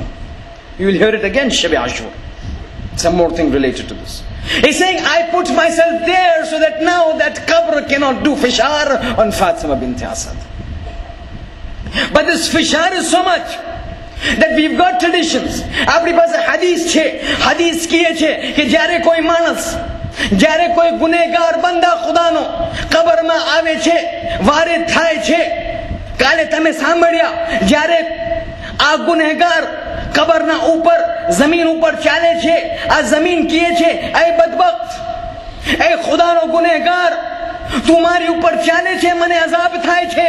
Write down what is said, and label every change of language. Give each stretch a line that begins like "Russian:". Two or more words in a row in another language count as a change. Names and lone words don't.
English: You will hear it again, Shabi Ashur. Some more thing related to this. He's saying, I put myself there so that now that qabr cannot do fishar on Fatima bint Asad. But this fishar is so much that we've got traditions.
Gujarati: આપણી પાસે હદીસ કીધી છે કે જ્યારે કોઈ માણસ જ્યારે કોઈ ગુનેગાર બંદા ખુદાનો કબરમાં આવે છે, વારે થાય છે, કાલે તમે સાંભળ્યા જ્યારે આ ગુનેગાર કબરના ઉપર જમીન ઉપર ચાલે છે, આ જમીન કહે છે, એ બદબખ્ત, એ ખુદાનો ગુનેગાર, તું મારી ઉપર ચાલે છે, મને અઝાબ થાય છે.